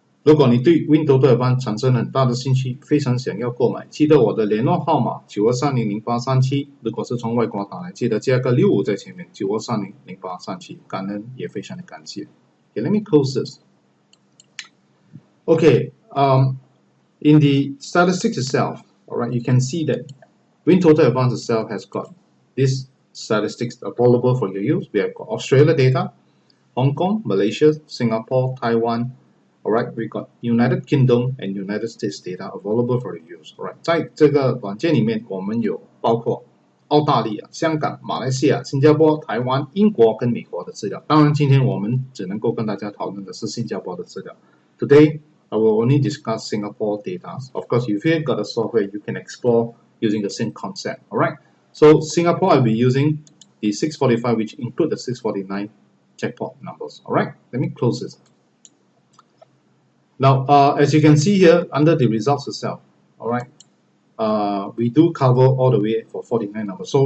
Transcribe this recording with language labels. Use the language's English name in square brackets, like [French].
[Chinese] 如果你对 WinToto Advance 产生很大的兴趣，非常想要购买，记得我的联络号码92300837，如果是从外国打来，记得加个65在前面，92300837，感恩也非常的感谢。 [English] Okay, let me close this. Okay, in the statistics itself, alright, you can see that WinToto Advance itself has got these statistics available for your use. We have got Australia data, Hong Kong, Malaysia, Singapore, Taiwan. Alright, we got United Kingdom and United States data available for your use. [Chinese] Alright, 在这个软件里面，我们有包括澳大利亚、香港、马来西亚、新加坡、台湾、英国跟美国的资料。当然，今天我们只能够跟大家讨论的是新加坡的资料。 [English] Today, I will only discuss Singapore data. Of course, if you've got a software, you can explore using the same concept. Alright, so Singapore, I'll be using the 645, which include the 649 jackpot numbers. Alright, let me close this. Now, as you can see here, under the results itself, alright, we do cover all the way for 49 numbers.